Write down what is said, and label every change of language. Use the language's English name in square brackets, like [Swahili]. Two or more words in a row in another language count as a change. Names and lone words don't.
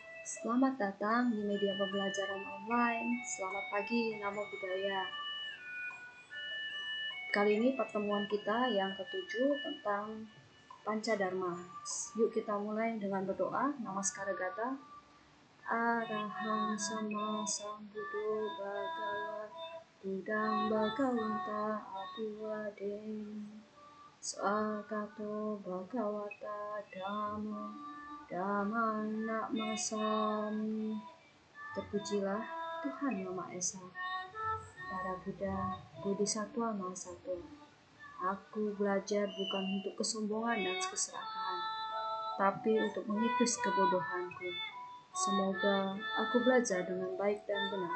[Indonesian] Selamat datang di media pembelajaran online. Selamat pagi, [Pali] Namo Buddhaya. [Indonesian] Kali ini pertemuan kita yang ketujuh tentang Pancadharma. Yuk kita mulai dengan berdoa. Namaskara Gata. [Pali] Arahang Sama Sambuddho Bhagava Buddhang Bhagavanta Abhiwademi Swakato Bhagavata Dhammo Dhamman Namassami. [Indonesian] Terpujilah Tuhan Yang Maha Esa, para Buddha, Bodhisattva Mahasatwa. Aku belajar bukan untuk kesombongan dan keserakahan, tapi untuk mengikis kebodohanku. Semoga aku belajar dengan baik dan benar.